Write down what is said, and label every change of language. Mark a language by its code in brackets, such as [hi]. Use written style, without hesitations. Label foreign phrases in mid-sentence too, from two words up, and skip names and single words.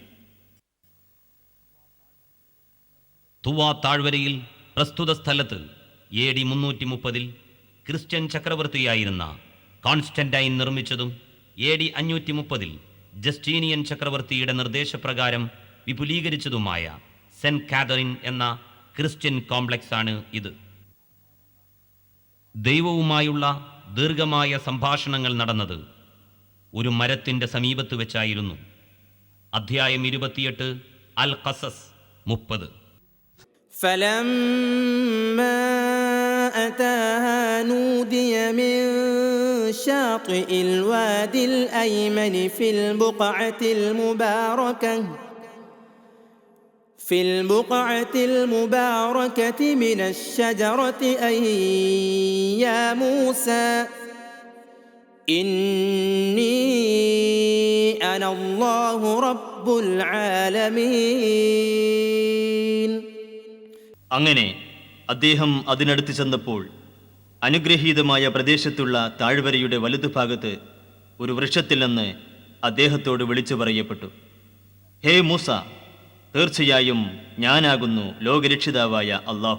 [ml] തുവാ താഴ്വരയിൽ പ്രസ്തുത സ്ഥലത്ത് AD 330 ക്രിസ്ത്യൻ ചക്രവർത്തിയായിരുന്ന കോൺസ്റ്റന്റൈൻ നിർമ്മിച്ചതും AD 530 ജസ്റ്റീനിയൻ ചക്രവർത്തിയുടെ നിർദ്ദേശപ്രകാരം വിപുലീകരിച്ചതുമായ സെന്റ് കാതറിൻ എന്ന [en] Christian complex [ml] ആണ് ഇത്. ദൈവവുമായുള്ള ദീർഘമായ സംഭാഷണങ്ങൾ നടന്നത് ഒരു മരത്തിൻ്റെ സമീപത്ത് വെച്ചായിരുന്നു. അധ്യായം 28 അൽ ഖസസ് 30. [ar] فلما أتاها نودي من شاطئ الوادي الأيمن في البقعة المباركة من الشجرة أي يا موسى إني أنا الله رب العالمين. [ml] അങ്ങനെ അദ്ദേഹം അതിനടുത്ത് ചെന്നപ്പോൾ അനുഗ്രഹീതമായ പ്രദേശത്തുള്ള താഴ്വരയുടെ വലതുഭാഗത്ത് ഒരു വൃക്ഷത്തിൽ നിന്ന് അദ്ദേഹത്തോട് വിളിച്ചു പറയപ്പെട്ടു: ഹേ മൂസ, തീർച്ചയായും ഞാനാകുന്നു ലോകരക്ഷിതാവായ അല്ലാഹു.